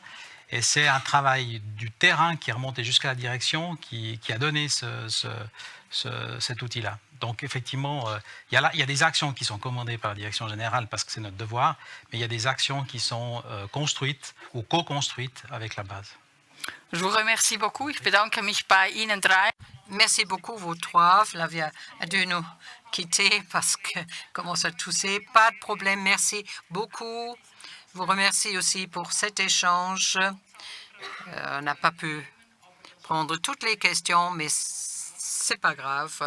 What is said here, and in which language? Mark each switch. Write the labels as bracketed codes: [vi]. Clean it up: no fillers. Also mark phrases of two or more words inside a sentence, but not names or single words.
[fr] Et c'est un travail du terrain qui est remonté jusqu'à la direction qui a donné cet outil-là. Donc effectivement, il y a des actions qui sont commandées par la direction générale parce que c'est notre devoir, mais il y a des actions qui sont construites ou co-construites avec la base. Je vous remercie beaucoup. [de] Ich bedanke mich bei Ihnen drei. [fr] Merci beaucoup, vous trois. Flavia a dû nous quitter parce que commence à tousser. Pas de problème, merci beaucoup. Je vous remercie aussi pour cet échange. On n'a pas pu prendre toutes les questions, mais c'est pas grave.